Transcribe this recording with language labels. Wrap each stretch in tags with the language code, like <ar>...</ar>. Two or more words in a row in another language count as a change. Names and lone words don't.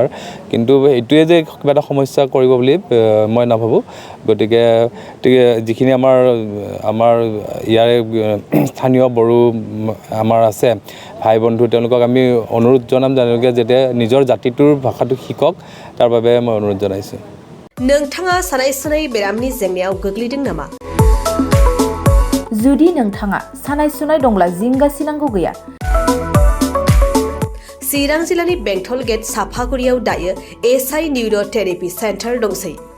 <as>কিন্তু এইটোৱে যে কিবা এটা সমস্যা কৰিব বুলি মই নাভাবোঁ। গতিকে যিখিনি আমাৰ ইয়াৰে স্থানীয় বড়ো আমাৰ আছে ভাই বন্ধু, তেওঁলোকক আমি অনুৰোধ জনাম তেওঁলোকে যাতে নিজৰ জাতিটোৰ ভাষাটো শিকক, তাৰ বাবে মই অনুৰোধ জনাইছোঁ।</as> <brx>नोंथाङा सानाय सुनाय बेरामनि जेंनायाव गोग्लैदों नामा? जुदि नोंथाङा सानाय सुनाय दंब्ला जिंगा सिनांगौ गैया। चिरां जिल्लानि बेंटल गेट साफागुरियाव दायो एसआइ निउर' थेरापि सेन्टार दंसै।</brx>